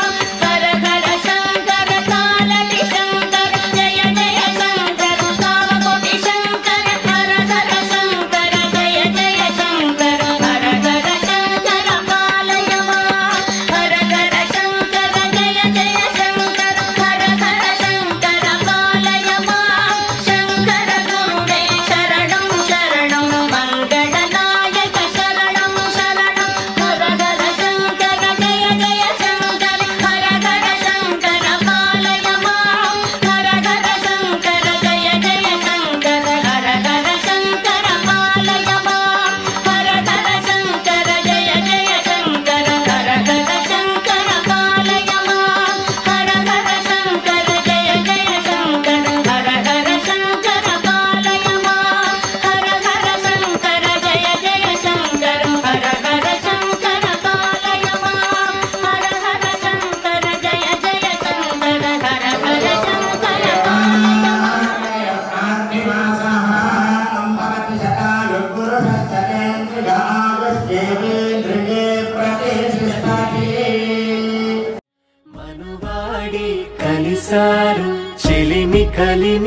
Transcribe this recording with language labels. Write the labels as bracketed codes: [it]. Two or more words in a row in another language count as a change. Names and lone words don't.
[sa] हर हर शंकर कालटी शंकर जय जय शंकर कामकोटि शंकर हर हर शंकर जय जय शंकर हर हर शंकर पालय मां हर हर शंकर जय जय शंकर हर हर शंकर पालय मां शंकर गुरुवे शरणं शरणं मंगलदायक शरणं शरणं हर हर शंकर जय जय शंकर हर हर शंकर पालय मां हर हर शंकर जय जय शंकर हर हर शंकर पालय मां हर हर शंकर जय जय शंकर हर हर शंकर पालय मां हर हर शंकर जय जय शंकर हर हर शंकर पालय मां हर हर शंकर जय जय शंकर हर हर शंकर पालय मां हर हर शंकर जय जय शंकर हर हर शंकर [te] మనువాడి కలిసారు చెలిమి కలిమి